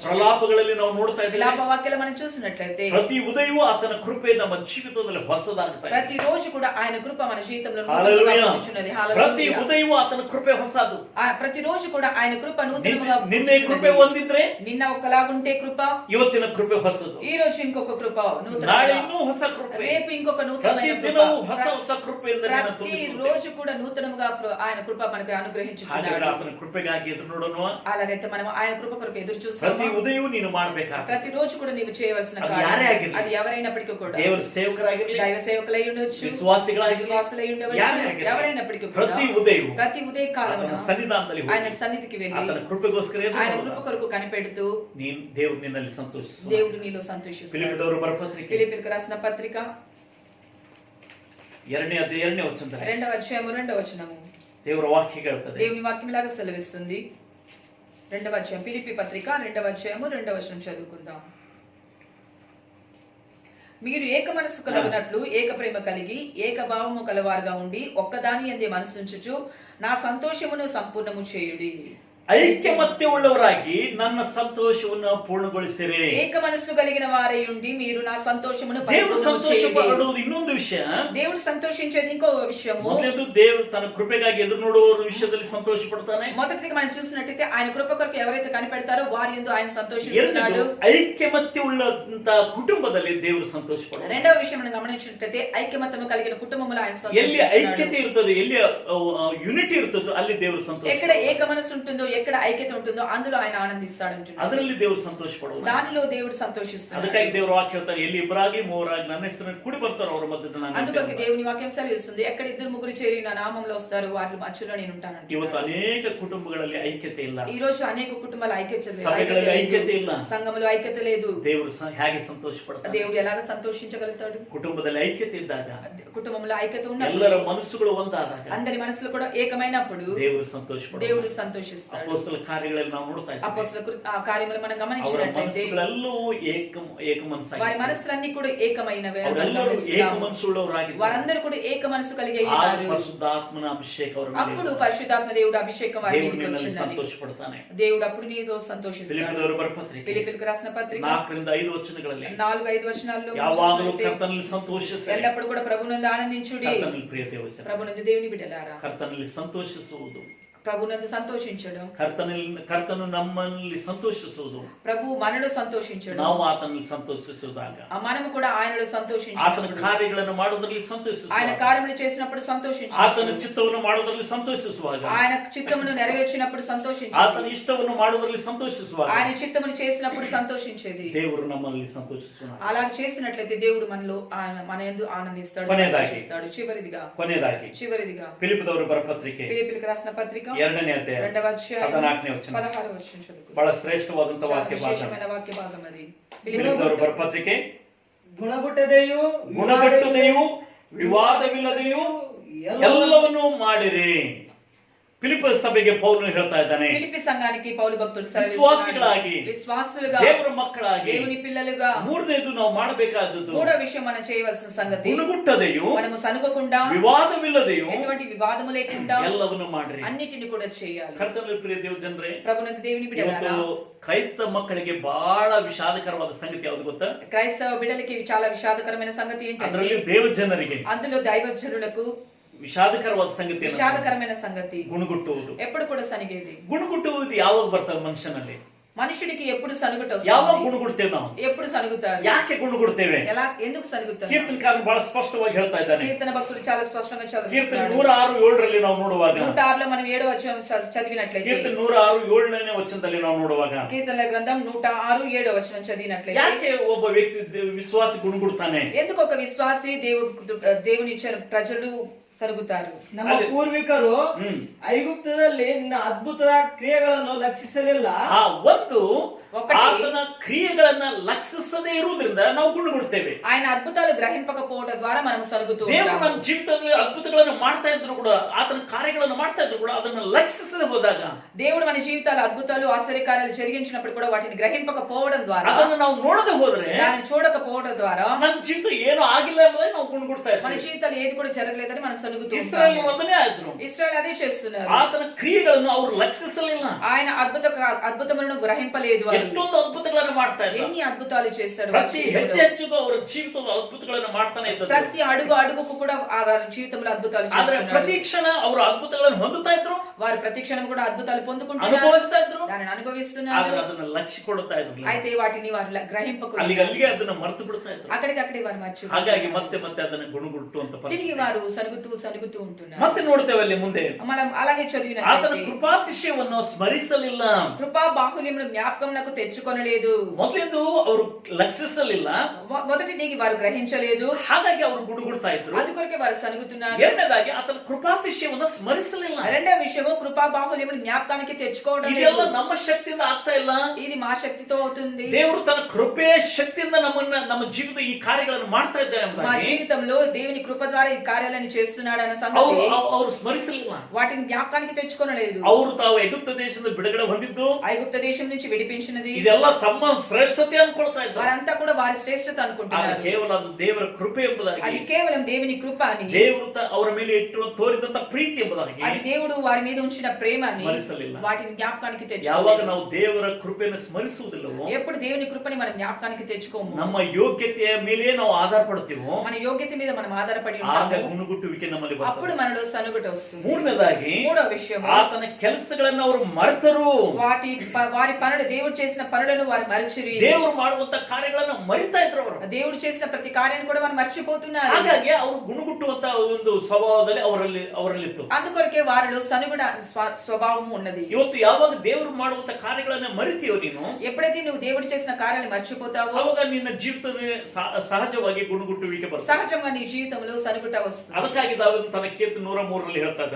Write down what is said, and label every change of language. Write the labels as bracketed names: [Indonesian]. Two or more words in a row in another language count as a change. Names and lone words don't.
[Kannada] ಪ್ರಲಾಪಗಳಲ್ಲಿ ನಾವು ನೋಡ್ತಾ ಇದ್ದೇವೆ, [Telugu] విలాప వాక్యాలు మనం చూసినట్లయితే [Kannada] ಪ್ರತಿ ಉದಯವೂ ಆತನ ಕೃಪೆ ನಮ್ಮ ಜೀವಿತದಲ್ಲಿ ಹೊಸದಾಗ್ತಾ ಇದೆ. [Telugu] ప్రతిరోజు కూడా ఆయన కృప మన జీవితంలో హల్లెలూయా. నూతనంగా ఉంచుచున్నది. [Kannada] ಪ್ರತಿ [Telugu] హల్లెలూయా. [Kannada] ಉದಯವೂ ಆತನ ಕೃಪೆ ಹೊಸದು. [Telugu] ప్రతిరోజు కూడా ఆయన కృప నూతనంగా [Kannada] ನಿನ್ನೆ ಕೃಪೆ ಹೊಂದಿದ್ರೆ [Telugu] నిన్న ఒకలాగుంటే కృప, [Kannada] ಇವತ್ತಿನ ಕೃಪೆ ಹೊಸದು. [Telugu] ఈ రోజు ఇంకొక కృప నూతన, [Kannada] ನಾಳೆ ಇನ್ನೂ ಹೊಸ ಕೃಪೆ, [Telugu] రేపు ఇంకొక [Kannada] ಪ್ರತಿ [Telugu] నూతనమైన కృప. [Kannada] ದಿನವೂ ಹೊಸ ಹೊಸ ಕೃಪೆಯಿಂದ ನಿನ್ನನ್ನು [Telugu] ప్రతి [Kannada] ತುಂಬಿಸುತ್ತೆ. [Telugu] రోజు కూడా నూతనముగా ఆయన కృప మనకు [Kannada] ಹಾಗಾದ್ರೆ [Telugu] అనుగ్రహించుచున్నాడు. [Kannada] ಆತನ ಕೃಪೆಗಾಗಿ ಎದುರು ನೋಡೋಣ. [Telugu] అలాగైతే మనం ఆయన కృప కొరకు ఎదురు [Kannada] ಪ್ರತಿ [Telugu] చూస్తాము. [Kannada] ಉದಯವೂ ನೀನು ಮಾಡಬೇಕಾಗ್ತದೆ. [Telugu] ప్రతిరోజు కూడా నీవు చేయవలసిన అది కార్యం. [Kannada] యారే ಆಗಿರ್ಲಿ. [Telugu] అది ఎవరైనప్పటికీ కూడా, [Kannada] ದೇವರ ಸೇವಕರಾಗಿರ್ಲಿ, [Telugu] దైవ సేవకులై ఉండొచ్చు, [Kannada] ವಿಶ್ವಾಸಿಗಳಾಗಿರ್ಲಿ, [Telugu] విశ్వాసులై ఉండవచ్చు, [Kannada] ಯಾರೇ ಆಗಿರ್ಲಿ. [Telugu] ఎవరైనప్పటికీ కూడా [Kannada] ಪ್ರತಿ ಉದಯವೂ [Telugu] ప్రతి ఉదయ కాలమున [Kannada] ಆತನ ಸನ್ನಿಧಾನದಲ್ಲಿ ಹೋಗಿ [Telugu] ఆయన సన్నిధికి వెళ్ళి [Kannada] ಆತನ ಕೃಪೆಗೋಸ್ಕರ ಎದುರು [Telugu] ఆయన [Kannada] ನೋಡುವ. [Telugu] కృప కొరకు కనిపెడుతూ [Kannada] ದೇವರು ನಿನ್ನಲ್ಲಿ ಸಂತೋಷಿಸುವ. [Telugu] దేవుడు నీలో నీలో సంతోషిస్తాడు. ఫిలిప్పీయులకు బర పత్రిక ఫిలిప్పీయులకు రాసిన పత్రిక [Kannada] 2ನೇ ಅಧ್ಯಾಯ 2ನೇ ವಚನ [Telugu] 2వ అధ్యాయము 2వ వచనము [Kannada] ದೇವರ ವಾಕ್ಯ ಹೇಳ್ತದೆ. [Telugu] దేవుని వాక్యం ఇలాగ సెలవిస్తుంది. 2వ అధ్యాయం ఫిలిప్పీ పత్రిక 2వ అధ్యాయము 2వ వచనం చదువుకుందాం. మీరు ఏక మనస్సు కలుగునట్లు ఏక ప్రేమ కలిగి ఏక భావము కలవారుగా ఉండి ఒక్కదాని యందే మనసుంచుచు నా సంతోషమును సంపూర్ణము చేయుడి. [Kannada] ಐಕ್ಯಮತ್ಯ ಉಳ್ಳವರಾಗಿ ನನ್ನ ಸಂತೋಷವನ್ನು ಪೂರ್ಣಗೊಳಿಸಿರಿ. ಏಕ ಮನಸ್ಸು [Telugu] కలిగిన వారై ఉండి మీరు నా సంతోషమును [Kannada] దేవుడు ಸಂತೋಷಪಡುವುದು ಇನ್ನೊಂದು ವಿಷಯ. [Telugu] దేవుడు సంతోషించేది ఇంకో విషయము. [Kannada] ಮೊದಲನೇದು ದೇವರು ತನ್ನ ಕೃಪೆಗಾಗಿ ಎದುರು ನೋಡುವವರ ವಿಷಯದಲ್ಲಿ ಸಂತೋಷ ಪಡ್ತಾನೆ. [Telugu] మొదటిది మనం చూసినట్లయితే ఆయన కృప కొరకు ఎవరైతే కనిపెడతారో వారి యందు ఆయన సంతోషిస్తున్నాడు. [Kannada] ಐಕ್ಯಮತ್ಯ ಉಳ್ಳಂತ ಕುಟುಂಬದಲ್ಲಿ ದೇವರು ಸಂತೋಷ ಪಡ್ತಾನೆ. [Telugu] రెండవ విషయం మనం గమనించినట్లయితే ఐక్యమత్యము కలిగిన కుటుంబములో ఆయన [Kannada] ಎಲ್ಲಿ ಐಕ್ಯತೆ ಇರ್ತದೆ, ಎಲ್ಲಿ ಯೂನಿಟಿ ಇರ್ತದೋ ಅಲ್ಲಿ ದೇವರು ಸಂತೋಷ. [Telugu] ఎక్కడ ఏక మనస్సు ఉంటుందో ఎక్కడ ఐక్యత ఉంటుందో అందులో ఆయన ఆనందిస్తాడు అంటున్నాడు. [Kannada] ಅದರಲ್ಲಿ ದೇವರು ಸಂತೋಷ ಪಡುವ, [Telugu] దానిలో దేవుడు సంతోషిస్తాడు. [Kannada] ಅದಕ್ಕಾಗಿ ದೇವರು ವಾಕ್ಯ ಹೇಳ್ತಾರೆ, ಎಲ್ಲಿ ಇಬ್ಬರಾಗ್ಲಿ ಮೂವರಾಗ್ಲಿ ನನ್ನ ಹೆಸರನ್ನು ಕೂಡಿ ಬರ್ತಾರೋ ಅವರ ಮಧ್ಯದಲ್ಲಿ ನಾನು. [Telugu] అందుకొరకు దేవుని వాక్యం సెలవిస్తుంది, ఎక్కడ ఇద్దరు ముగ్గురు చేరి నా నామములో వస్తారు వారి మధ్యలో నేను ఉంటాను. [Kannada] ಇವತ್ತು ಅನೇಕ ಕುಟುಂಬಗಳಲ್ಲಿ ಐಕ್ಯತೆ ಇಲ್ಲ. [Telugu] ఈ రోజు అనేక కుటుంబాల ఐక్యత [Kannada] ಇಲ್ಲ, [Telugu] సంఘములో ఐక్యత లేదు. [Kannada] ದೇವರು ಹೇಗೆ ಸಂತೋಷ ಪಡ್ತಾನೆ? [Telugu] దేవుడు ఎలాగ సంతోషించగలుగుతాడు? [Kannada] ಕುಟುಂಬದಲ್ಲಿ ಐಕ್ಯತೆ ಇದ್ದಾಗ, [Telugu] కుటుంబంలో ఐక్యత ఉన్నప్పుడు, [Kannada] ಎಲ್ಲರ ಮನಸ್ಸುಗಳು ಒಂದಾದಾಗ, [Telugu] అందరి మనసులు కూడా ఏకమైనప్పుడు [Kannada] ದೇವರು ಸಂತೋಷ ಪಡ್ತಾನೆ. [Telugu] దేవుడు సంతోషిస్తాడు. [Kannada] ಅಪೊಸ್ತಲ ಕಾರ್ಯಗಳಲ್ಲಿ ನಾವು ನೋಡ್ತಾ ಇದ್ದೀವಿ, [Telugu] అపొస్తలుల కార్యములు మనం గమనించినట్లయితే [Kannada] ಮನಸ್ಸುಗಳೆಲ್ಲವೂ ಏಕ ಮನಸ್ಸಾಗಿ, [Telugu] వారి మనసులన్నీ కూడా ఏకమైనవే. [Kannada] ಅವರೆಲ್ಲರೂ ಏಕ ಮನಸ್ಸುಳ್ಳವರಾಗಿದ್ದಾರೆ. [Telugu] వారందరూ కూడా ఏక మనసు కలిగి ఉన్నారు. [Kannada] ಪರಿಶುದ್ಧಾತ್ಮನ ಅಭಿಷೇಕ ಅವರ ಮೇಲೆ [Telugu] అప్పుడు పరిశుద్ధాత్మ దేవుడు అభిషేకం వారి మీదకి వచ్చిందని [Kannada] ಸಂತೋಷ ಪಡ್ತಾನೆ. [Telugu] దేవుడు అప్పుడు నీతో సంతోషిస్తాడు. [Kannada] ಫಿಲಿಪ್ಪದವರ ಬರ ಪತ್ರಿಕೆ [Telugu] ఫిలిప్పీయులకు రాసిన పత్రిక [Kannada] 4-5 ವಚನಗಳಲ್ಲಿ [Telugu] 4-5 వచనాల్లో [Kannada] ಯಾವಾಗಲೂ ಕರ್ತನಲ್ಲಿ ಸಂತೋಷಿಸಿ, [Telugu] ఎల్లప్పుడు కూడా ప్రభువునందు ఆనందించుడి. [Kannada] ಕರ್ತನಲ್ಲಿ ಪ್ರಿಯ ದೇವಜನ, [Telugu] ప్రభువునందు దేవుని బిడ్డలారా, [Kannada] ಕರ್ತನಲ್ಲಿ ಸಂತೋಷಿಸುವುದು, [Telugu] ప్రభువునందు సంతోషించడం, [Kannada] ಕರ್ತನು ನಮ್ಮಲ್ಲಿ ಸಂತೋಷಿಸುವುದು, [Telugu] ప్రభు మనలో సంతోషించడం, [Kannada] ನಾವು ಆತನಲ್ಲಿ ಸಂತೋಷಿಸುವಾಗ, [Telugu] మనము కూడా ఆయనలో సంతోషించడం, [Kannada] ಆತನ ಕಾರ್ಯಗಳನ್ನು ಮಾಡುವುದರಲ್ಲಿ ಸಂತೋಷಿಸುವ, [Telugu] ఆయన కార్యములు చేసినప్పుడు సంతోషించడం, [Kannada] ಆತನ ಚಿತ್ತವನ್ನು ಮಾಡುವುದರಲ್ಲಿ ಸಂತೋಷಿಸುವಾಗ, [Telugu] ఆయన చిత్తమును నెరవేర్చినప్పుడు సంతోషించడం, [Kannada] ಆತನ ಇಷ್ಟವನ್ನು ಮಾಡುವುದರಲ್ಲಿ ಸಂತೋಷಿಸುವಾಗ, [Telugu] ఆయన చిత్తమును చేసినప్పుడు సంతోషించేది. [Kannada] ದೇವರು ನಮ್ಮಲ್ಲಿ ಸಂತೋಷಿಸುವ. [Telugu] అలా చేసినట్లయితే దేవుడు మనలో మన యందు ఆనందిస్తాడు, సంతోషిస్తాడు. చివరిదిగా [Kannada] ಫಿಲಿಪ್ಪದವರ ಬರ ಪತ್ರಿಕೆ [Telugu] ఫిలిప్పీయులకు రాసిన పత్రిక 2ನೇ అధ్యాయం 2వ అధ్యాయం [Kannada] 14ನೇ ವಚನ [Telugu] 16వ వచనం చదువుకుందాం. [Kannada] ಬಹಳ ಶ್ರೇಷ್ಠವಾದಂತ ವಾಕ್ಯ ಭಾಗ. [Telugu] విశేషమైన వాక్య భాగం అది. [Kannada] ಫಿಲಿಪ್ಪದವರ ಬರ ಪತ್ರಿಕೆ ಗುಣಗುಟ್ಟದೆಯೂ ವಿವಾದವಿಲ್ಲದೆಯೂ ಎಲ್ಲವನ್ನೂ ಮಾಡಿರಿ. ಫಿಲಿಪ್ಪ ಸಭೆಗೆ ಪೌಲನು ಹೇಳ್ತಾ ಇದ್ದಾನೆ, [Telugu] ఫిలిప్పీ సంఘానికి పౌలు భక్తుడు [Kannada] విశ్వాసిಗಳಾಗಿ, [Telugu] విశ్వాసులుగా, [Kannada] ದೇವರ ಮಕ್ಕಳಾಗಿ, [Telugu] దేవుని పిల్లలుగా, [Kannada] ಮೂರನೇದು ನಾವು ಮಾಡಬೇಕಾದದ್ದು, [Telugu] మూడో విషయం మనం చేయవలసిన సంగతి, [Kannada] ಗುಣಗುಟ್ಟದೆಯೂ [Telugu] మనము సనుగకుండా, [Kannada] ವಿವಾದವಿಲ್ಲದೆಯೂ [Telugu] ఎటువంటి వివాదము లేకుండా [Kannada] ಎಲ್ಲವನ್ನು ಮಾಡ್ರಿ. [Telugu] అన్నిటిని కూడా చేయాలి. [Kannada] ಕರ್ತನಲ್ಲಿ ಪ್ರಿಯ ದೇವ ಜನರೇ, [Telugu] ప్రభునందు దేవుని బిడ్డలారా, [Kannada] ಕ್ರೈಸ್ತ ಮಕ್ಕಳಿಗೆ ಬಹಳ ವಿಷಾದಕರವಾದ ಸಂಗತಿ ಯಾವುದು ಗೊತ್ತಾ? [Telugu] క్రైస్తవ బిడ్డలకి చాలా విషాదకరమైన సంగతి ఏంటంటే, [Kannada] ಅದರಲ್ಲಿ ದೇವ ಜನರಿಗೆ [Telugu] అందులో దైవజనులకు [Kannada] ವಿಷಾದಕರವಾದ ಸಂಗತಿ, [Telugu] విషాదకరమైన సంగతి [Kannada] ಗುಣಗುಟ್ಟುವುದು. [Telugu] ఎప్పుడు కూడా సనిగేది. [Kannada] ಗುಣಗುಟ್ಟುವುದು ಯಾವಾಗ ಬರ್ತದೆ ಮನುಷ್ಯನಲ್ಲಿ? [Telugu] మనుషుడికి ఎప్పుడు సనుగుట [Kannada] ಯಾವಾಗ [Telugu] వస్తుంది? [Kannada] ಗುಣಗುಡ್ತೇವೆ ನಾವು? [Telugu] ఎప్పుడు సనుగుతారు? [Kannada] ಯಾಕೆ ಗುಣಗುಡ್ತೇವೆ? [Telugu] ఎందుకు సనుగుతారు? [Kannada] ಕೀರ್ತನಕಾರನು ಬಹಳ ಸ್ಪಷ್ಟವಾಗಿ ಹೇಳ್ತಾ ಇದ್ದಾನೆ. [Telugu] కీర్తన భక్తుడు చాలా స్పష్టంగా [Kannada] ಕೀರ್ತನೆ [Telugu] చదువుతున్నాడు. [Kannada] 106:7 ನಾವು ನೋಡುವಾಗ, [Telugu] 106లో మనం 7వ వచనం చదివినట్లయితే, [Kannada] ಕೀರ್ತನೆ 106:7ನೇ ವಚನದಲ್ಲಿ ನಾವು ನೋಡುವಾಗ, [Telugu] కీర్తనల గ్రంథం 106 7వ వచనం చదివినట్లయితే, [Kannada] ಯಾಕೆ ಒಬ್ಬ ವ್ಯಕ್ತಿ ವಿಶ್ವಾಸಿ ಗುಣಗುಡ್ತಾನೆ? [Telugu] ఎందుకు ఒక విశ్వాసి దేవుని ప్రజలు సరుగుతారు? [Kannada] ನಮ್ಮ ಪೂರ್ವಿಕರು ಐಗುಪ್ತದಲ್ಲಿ ನಿನ್ನ ಅದ್ಭುತ ಕ್ರಿಯೆಗಳನ್ನು ಲಕ್ಷಿಸಲಿಲ್ಲ. ಒಂದು ಆತನ ಕ್ರಿಯೆಗಳನ್ನ ಲಕ್ಷಿಸದೇ ಇರುವುದರಿಂದ ನಾವು ಗುಣಗುಡ್ತೇವೆ. [Telugu] ఆయన అద్భుతాలు గ్రహింపకపోవడం ద్వారా మనం సరుగుతూ [Kannada] ದೇವರು [Telugu] ఉంటాము. [Kannada] ನಮ್ಮ ಜೀವಿತದಲ್ಲಿ ಅದ್ಭುತಗಳನ್ನು ಮಾಡ್ತಾ ಇದ್ರು ಕೂಡ, ಆತನ ಕಾರ್ಯಗಳನ್ನು ಮಾಡ್ತಾ ಇದ್ರು ಕೂಡ ಅದನ್ನು ಲಕ್ಷಿಸದೆ ಹೋದಾಗ, [Telugu] దేవుడు మన జీవితాలు అద్భుతాలు ఆశ్చర్యకార్యాలు జరిగించినప్పుడు కూడా వాటిని గ్రహింపకపోవడం ద్వారా, [Kannada] ಅದನ್ನು ನಾವು ನೋಡದೆ ಹೋದ್ರೆ, [Telugu] దానిని చూడకపోవడం ద్వారా [Kannada] ನನ್ನ ಜೀವಿತ ಏನು ಆಗಿಲ್ಲ ಎಂಬುದೇ ನಾವು ಗುಣಗುಡ್ತಾ [Telugu] మన [Kannada] ಇರ್ತೀವಿ. [Telugu] జీవితాలు ఏది కూడా జరగలేదని మనం సనుగుతూ [Kannada] ಇಸ್ರಾಯೇಲ್ [Telugu] ఉంటాము. [Kannada] ಒಂದನೇ ಆಯ್ತು, [Telugu] ఇశ్రాయేలు అదే చేస్తున్నారు. [Kannada] ಆತನ ಕ್ರಿಯೆಗಳನ್ನು ಅವರು ಲಕ್ಷಿಸಲಿಲ್ಲ. [Telugu] ఆయన అద్భుతములను గ్రహింపలేదు. [Kannada] ಎಷ್ಟೊಂದು ಅದ್ಭುತಗಳನ್ನು ಮಾಡ್ತಾ ಇದ್ದಾರೆ. [Telugu] ఎన్ని అద్భుతాలు చేస్తారు. [Kannada] ಪ್ರತಿ ಹೆಜ್ಜೆ ಹೆಜ್ಜೆಗೂ ಅವರ ಜೀವಿತದ ಅದ್ಭುತಗಳನ್ನು ಮಾಡ್ತಾನೆ ಇದ್ದಾರೆ. [Telugu] ప్రతి అడుగు అడుగుకు కూడా ఆ జీవితంలో అద్భుతాలు [Kannada] ಆದ್ರೆ [Telugu] చేస్తున్నారు. [Kannada] ಪ್ರತಿ ಕ್ಷಣ ಅವರು ಅದ್ಭುತಗಳನ್ನು ಹೊಂದುತ್ತಾ ಇದ್ರು, [Telugu] వారు ప్రతి క్షణం కూడా అద్భుతాలు పొందుకుంటున్నారు, [Kannada] ಅನುಭವಿಸ್ತಾ ಇದ್ರು. [Telugu] దానిని అనుభవిస్తున్నారు. [Kannada] ಆದ್ರೆ ಅದನ್ನ ಲಕ್ಷ್ಯ ಕೊಡುತ್ತಾ ಇದ್ರು. [Telugu] అయితే వాటిని వారు గ్రహింపకు [Kannada] ಅಲ್ಲಿಗೆ ಅದನ್ನ ಮರೆತು ಬಿಡ್ತಾ ಇದ್ರು. [Telugu] అక్కడికక్కడే వారు మర్చిపోయారు. [Kannada] ಹಾಗಾಗಿ ಮತ್ತೆ ಅದನ್ನ ಗುಣಗುಟ್ಟುವಂತ [Telugu] తిరిగి [Kannada] ಪರಿಸ್ಥಿತಿ. [Telugu] వారు సనుగుతూ ఉంటున్నారు. [Kannada] ಮತ್ತೆ ನೋಡ್ತೇವೆ ಅಲ್ಲಿ ಮುಂದೆ, [Telugu] మనం అలాగే [Kannada] ಆತನ [Telugu] చదివినట్లయితే, [Kannada] ಕೃಪಾತಿಶಯವನ್ನು ಸ್ಮರಿಸಲಿಲ್ಲ. [Telugu] కృపా బాహుల్యమును జ్ఞాపకమునకు తనకు తెచ్చుకొనలేదు. [Kannada] ಮೊದಲಿಂದು ಅವರು ಲಕ್ಷಿಸಲಿಲ್ಲ, [Telugu] మొదటిది వారు గ్రహించలేదు, [Kannada] ಹಾಗಾಗಿ ಅವರು ಗುಡುಗುಡ್ತಾ ಇದ್ರು. [Telugu] అందుకొరకే వారు సనుగుతున్నారు. [Kannada] ಎರಡನೇದಾಗಿ ಆತನ ಕೃಪಾತಿಶಯವನ್ನು ಸ್ಮರಿಸಲಿಲ್ಲ. [Telugu] రెండవ విషయము కృపా బాహుల్యమును జ్ఞాపకానికి తెచ్చుకోవడం [Kannada] ಇದೆಲ್ಲ [Telugu] లేదు. [Kannada] ನಮ್ಮ ಶಕ್ತಿಯಿಂದ ಆಗ್ತಾ ಇಲ್ಲ, [Telugu] ఇది మా శక్తితో అవుతుంది. [Kannada] ದೇವರು ತನ್ನ ಕೃಪೆಯ ಶಕ್ತಿಯಿಂದ ನಮ್ಮ ಜೀವಿತ ಈ ಕಾರ್ಯಗಳನ್ನು ಮಾಡ್ತಾ ಇದ್ದಾರೆ [Telugu] మా [Kannada] ಎಂಬುದಾಗಿ [Telugu] జీవితంలో దేవుని కృప ద్వారా ఈ కార్యాలను చేస్తున్నాడు అన్న సంగతి [Kannada] ಅವರು ಸ್ಮರಿಸಲಿಲ್ಲ. [Telugu] వాటిని జ్ఞాపకానికి తెచ్చుకొనలేదు. [Kannada] ಅವರು ತಾವು ಎಗುಪ್ತ ದೇಶದಿಂದ ಬಿಡುಗಡೆ ಹೊಂದಿದ್ದು [Telugu] ఐగుప్త దేశం నుంచి విడిపించినది [Kannada] ಇದೆಲ್ಲ ತಮ್ಮ ಶ್ರೇಷ್ಠತೆ ಅನ್ಕೊಳ್ತಾ ಇದ್ದಾರೆ. [Telugu] వారంతా కూడా వారి శ్రేష్ఠత [Kannada] ಆದರೆ [Telugu] అనుకుంటున్నారు. [Kannada] ಕೇವಲ ಅದು ದೇವರ ಕೃಪೆ ಎಂಬುದಾಗಿ, [Telugu] అది కేవలం దేవుని కృప అని, [Kannada] ದೇವರು ಅವರ ಮೇಲೆ ಇಟ್ಟು ತೋರಿದಂತ ಪ್ರೀತಿ ಎಂಬುದಾಗಿ [Telugu] అది దేవుడు వారి మీద ఉంచిన ప్రేమ అని [Kannada] ಸ್ಮರಿಸಲಿಲ್ಲ. [Telugu] వాటిని జ్ఞాపకానికి [Kannada] ಯಾವಾಗ [Telugu] తెచ్చుకోలేదు. [Kannada] ನಾವು ದೇವರ ಕೃಪೆಯನ್ನು ಸ್ಮರಿಸುವುದಿಲ್ಲವೋ, [Telugu] ఎప్పుడు దేవుని కృపని మనం జ్ఞాపకానికి తెచ్చుకోము, [Kannada] ನಮ್ಮ ಯೋಗ್ಯತೆಯ ಮೇಲೆ ನಾವು ಆಧಾರ ಪಡ್ತೀವೋ, [Telugu] మన యోగ్యత మీద మనం ఆధారపడి [Kannada] ಆಗ [Telugu] ఉంటాము. [Kannada] ಗುಣಗುಟ್ಟುವಿಕೆ ನಮ್ಮಲ್ಲಿ [Telugu] అప్పుడు [Kannada] ಬರ್ತದೆ. [Telugu] మనలో సనుగుట వస్తుంది. [Kannada] ಮೂರನೇದಾಗಿ [Telugu] మూడో విషయం, [Kannada] ಆತನ ಕೆಲಸಗಳನ್ನು ಅವರು ಮರೆತರು. [Telugu] వారి పనులు, దేవుడు చేసిన పనులను వారు మరచిరి. [Kannada] ದೇವರು ಮಾಡುವಂತ ಕಾರ್ಯಗಳನ್ನು ಮರಿತಾ ಇದ್ರು ಅವರು. [Telugu] దేవుడు చేసిన ప్రతి కార్యాన్ని కూడా వారు మర్చిపోతున్నారు. [Kannada] ಹಾಗಾಗಿ ಅವರು ಗುಣಗುಟ್ಟುವಂತ ಒಂದು ಸ್ವಭಾವದಲ್ಲಿ ಅವರಲ್ಲಿತ್ತು. [Telugu] అందుకొరకే వారిలో సనుగుడ స్వభావం ఉన్నది. [Kannada] ಇವತ್ತು ಯಾವಾಗ ದೇವರು ಮಾಡುವಂತ ಕಾರ್ಯಗಳನ್ನ ಮರಿತೀಯೋ ನೀನು, [Telugu] ఎప్పుడైతే నువ్వు దేవుడు చేసిన కార్యాలు మర్చిపోతావో [Kannada] ಅವಾಗ ನಿನ್ನ ಜೀವಿತದಲ್ಲಿ ಸಹಜವಾಗಿ ಗುಣಗುಟ್ಟುವಿಕೆ ಬರ್ತದೆ. [Telugu] సహజంగా నీ జీవితంలో సనుగుట వస్తుంది. [Kannada] ಅದಕ್ಕಾಗಿ ದಾವೀದನು ತನ್ನ ಕೀರ್ತನೆ 103 ಹೇಳ್ತಾ ಇದ್ದಾನೆ,